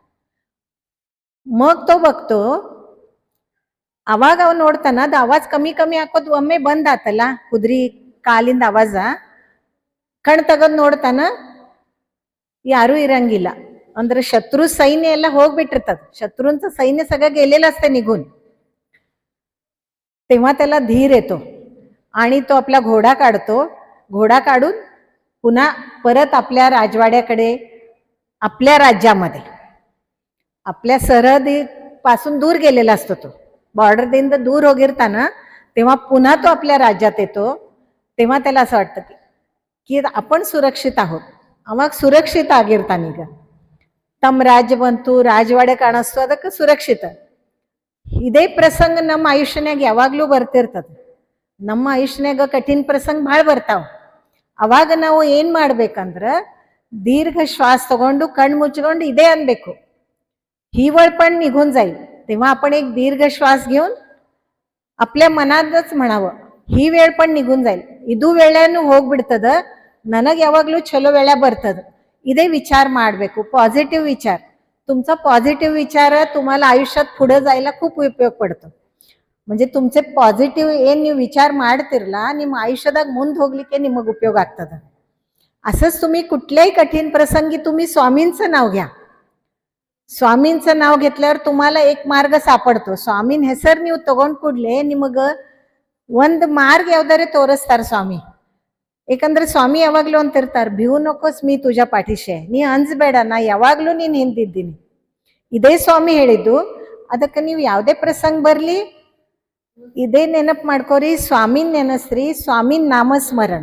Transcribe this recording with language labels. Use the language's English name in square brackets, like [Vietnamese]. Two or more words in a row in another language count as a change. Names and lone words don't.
[Marathi] मग तो बघतो, [Kannada] ಅವಾಗ ಅವ್ ನೋಡ್ತಾನ ಅದು ಆವಾಜ್ ಕಮ್ಮಿ ಕಮ್ಮಿ ಹಾಕೋದ್ ಒಮ್ಮೆ ಬಂದ್ ಆತಲ್ಲ ಕುದುರೆ ಕಾಲಿಂದ ಆವಾಜ. ಕಣ್ ತಗದ್ ನೋಡ್ತಾನ, यारू इರಂಗಿಲ್ಲ. ಅಂದ್ರೆ शत्रू सैन्य ಎಲ್ಲ होगबिಟ್ಟಿರ್ತದ, [Marathi] शत्रूंचं सैन्य सगळं गेलेलं असते निघून. तेव्हा त्याला धीर येतो आणि तो आपला घोडा काढतो. घोडा काढून पुन्हा परत आपल्या राजवाड्याकडे, आपल्या राज्यामध्ये, आपल्या सरहदीपासून दूर गेलेला असतो तो. [Kannada] बॉर्डरದಿಂದ दूर ಹೋಗಿರ್ತಾನ, [Marathi] तेव्हा पुन्हा तो आपल्या राज्यात येतो. तेव्हा त्याला असं वाटतं की आपण सुरक्षित आहोत. [Kannada] ಅವಾಗ ಸುರಕ್ಷಿತ ಆಗಿರ್ತಾನೀಗ. ತಮ್ಮ ರಾಜ್ಯ ಬಂತು, ರಾಜವಾಡೆ ಕಾಣಿಸ್ತು, ಅದಕ್ಕೆ ಸುರಕ್ಷಿತ. ಇದೇ ಪ್ರಸಂಗ ನಮ್ಮ ಆಯುಷ್ಯನಾಗ ಯಾವಾಗ್ಲೂ ಬರ್ತಿರ್ತದ. ನಮ್ಮ ಆಯುಷ್ಯನಾಗ ಕಠಿಣ ಪ್ರಸಂಗ ಭಾಳ ಬರ್ತಾವ. ಅವಾಗ ನಾವು ಏನ್ ಮಾಡ್ಬೇಕಂದ್ರ दीर्घ श्वास तಗೊಂಡು कण मुचಕೊಂಡು इदे अनಬೇಕು, [Marathi] हिवळ पण निघून जाईल. तेव्हा आपण एक दीर्घ श्वास घेऊन आपल्या मनातच म्हणावं, ही वेळ पण निघून जाईल, [Kannada] ಇದು ವೇಳೆನೂ ಹೋಗ್ಬಿಡ್ತದ, ನನಗೆ ಯಾವಾಗ್ಲೂ ಚಲೋ ವೇಳೆ ಬರ್ತದ. ಇದೇ विचार ಮಾಡಬೇಕು, पॉझिटिव्ह विचार. [Marathi] तुमचा पॉझिटिव्ह विचार तुम्हाला आयुष्यात पुढे जायला खूप उपयोग पडतो. म्हणजे तुमचे पॉझिटिव्ह [Kannada] ಏನ್ ನೀವು ವಿಚಾರ ಮಾಡ್ತಿರಲ್ಲ, ನಿಮ್ಮ ಆಯುಷ್ಯದಾಗ ಮುಂದೆ ಹೋಗ್ಲಿಕ್ಕೆ ನಿಮಗೆ ಉಪಯೋಗ ಆಗ್ತದ. [Marathi] असंच तुम्ही कुठल्याही कठीण प्रसंगी तुम्ही स्वामींचं नाव घ्या. स्वामींचं नाव घेतल्यावर तुम्हाला एक मार्ग सापडतो. [Kannada] स्वामीन ಹೆಸರು ನೀವು ತಗೊಂಡ್ ಕೂಡಲೇ ನಿಮಗೆ ಒಂದು ಮಾರ್ಗ ಯಾವ್ದಾರೆ ತೋರಿಸ್ತಾರ ಸ್ವಾಮಿ. ಏಕಂದ್ರೆ ಸ್ವಾಮಿ ಯಾವಾಗ್ಲೂ ಅಂತಿರ್ತಾರ, [Marathi] भिऊ नकोस मी तुझ्या पाठीशी, [Kannada] ನೀ ಅಂಜಬೇಡ, ನಾ ಯಾವಾಗ್ಲೂ ನೀನ್ ಹಿಂದಿದ್ದೀನಿ. ಇದೇ ಸ್ವಾಮಿ ಹೇಳಿದ್ದು. ಅದಕ್ಕೆ ನೀವು ಯಾವುದೇ ಪ್ರಸಂಗ ಬರ್ಲಿ ಇದೇ ನೆನಪು ಮಾಡ್ಕೋರಿ, ಸ್ವಾಮಿನ್ ನೆನಸ್ರಿ, ಸ್ವಾಮಿನ್ ನಾಮಸ್ಮರಣ.